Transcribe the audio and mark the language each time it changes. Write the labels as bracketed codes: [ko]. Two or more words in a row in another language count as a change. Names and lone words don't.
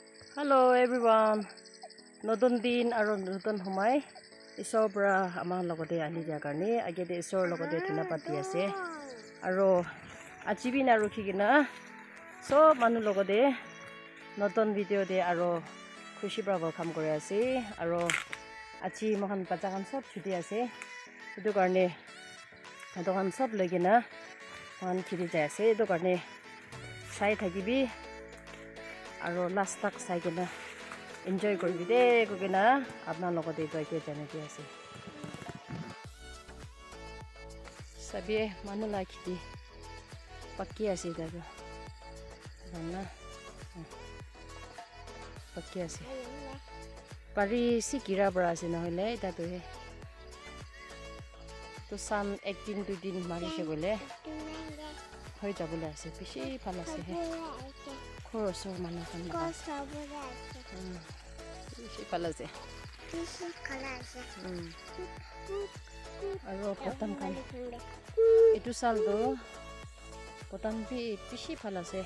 [en] Hello everyone. [nag] Nodon din aro nodon homai. Isor bra amang logode ali jagarni agede isor logode thina pati ase. Aro achibi na rukhigina so manu logode nodon video de aro khushi bra welcome kore ase. Aro achi mohan bacha kan sob chuti ase. Etu karne adokan sob legina mohan khiri jai ase. Etu karne sai thakibi aro last tak sai kena enjoy koribi de kokena apna logode jai ke jane di ase. Sabie manu la khiti pakki ase daga. Nana pakki ase. Pari sikira bra ase na hoile eta to he. To san 1 din mari se gole. Hoi jabule ase bishi phala ase he. Khoroso manu kan. Bishi phala ase. Aro potam kan. Itu sal do potam bi bishi phala ase.